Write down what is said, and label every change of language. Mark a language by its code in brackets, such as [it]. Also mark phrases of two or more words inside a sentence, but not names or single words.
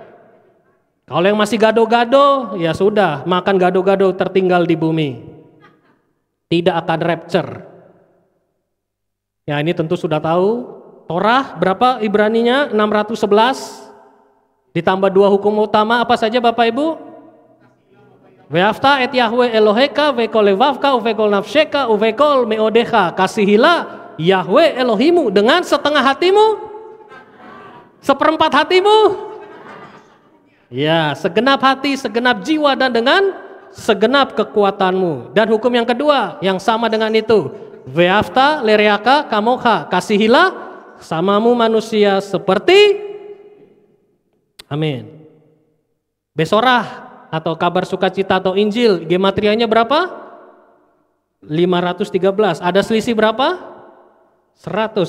[id] Kalau yang masih gado-gado, ya sudah, makan gado-gado tertinggal di bumi. Tidak akan rapture. Ya ini tentu sudah tahu. Torah berapa Ibraninya? 611. Ditambah 2 hukum utama apa saja Bapak Ibu? [he] ואהבת את יהוה אלהיך וכל לבבך ובכל נפשך ובכל מאדך. [id] Kasihilah Yahweh Elohimu dengan setengah hatimu, seperempat hatimu, ya segenap hati, segenap jiwa, dan dengan segenap kekuatanmu. Dan hukum yang kedua yang sama dengan itu, [he] ואהבת לרעך כמוך. [id] Kasihilah samamu manusia seperti, amin. Besorah atau kabar sukacita atau Injil, gematrianya berapa? 513. Ada selisih berapa? 100.